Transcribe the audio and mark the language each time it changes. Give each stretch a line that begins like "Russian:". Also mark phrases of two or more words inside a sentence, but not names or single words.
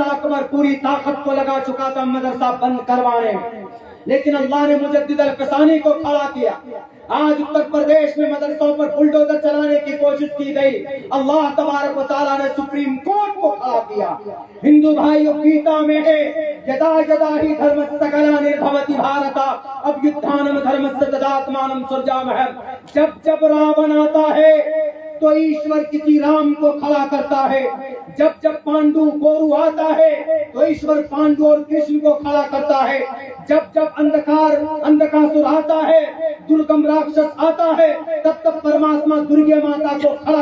Urdu: اکبر پوری طاقت کو لگا چکا تھا مدرسہ بند کروانے میں، لیکن اللہ نے مجدد الفسانی کو کھڑا کیا۔ آج اتر پردیش میں مدرسوں پر بلڈوزر چلانے کی کوشش کی گئی، اللہ تبارک و تعالیٰ نے سپریم کورٹ کو کھڑا کیا۔ ہندو بھائیوں گیتا میں ہے
Sanskrit: यदा यदा हि धर्मस्य ग्लानिर्भवति भारत अभ्युत्थानम् धर्मस्य तदात्मानं सृजाम्यहम्.
Urdu: جب جب راون آتا ہے تو ایشور کسی رام کو کھڑا کرتا ہے، جب جب پانڈو کورو آتا ہے تو ایشور پانڈو اور کرشن کو کھڑا کرتا ہے، جب جب اندھکاسر آتا ہے، درگم راکشس آتا ہے، تب تب پرماتما درگے ماتا کو کھڑا